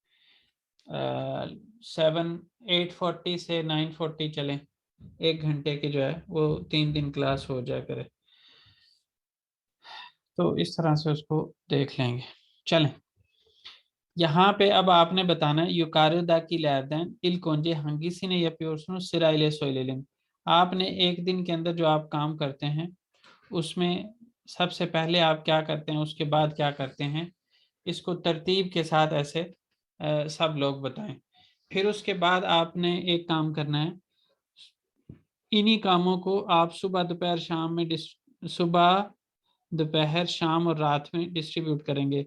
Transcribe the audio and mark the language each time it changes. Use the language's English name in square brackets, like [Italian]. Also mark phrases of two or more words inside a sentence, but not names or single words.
[Hindi] 8:40 से 9:40 चलें, 1 घंटे की जो है वो 3 दिन क्लास हो जाए करे, तो इस तरह से उसको देख लेंगे। चलें, यहाँ पे अब आपने बताना है [Turkish] yukarıdakilerden ilk önce hangisini yapıyorsunuz sırayla söyleyelim। [Hindi] आपने एक दिन के अंदर जो आप काम करते हैं उसमें सबसे पहले आप क्या करते हैं, उसके बाद क्या करते हैं, इसको तरतीब के साथ ऐसे सब लोग बताएं। फिर उसके बाद आपने एक काम करना है, इन्हीं कामों को आप सुबह दोपहर शाम में सुबह दोपहर शाम और रात में डिस्ट्रीब्यूट करेंगे।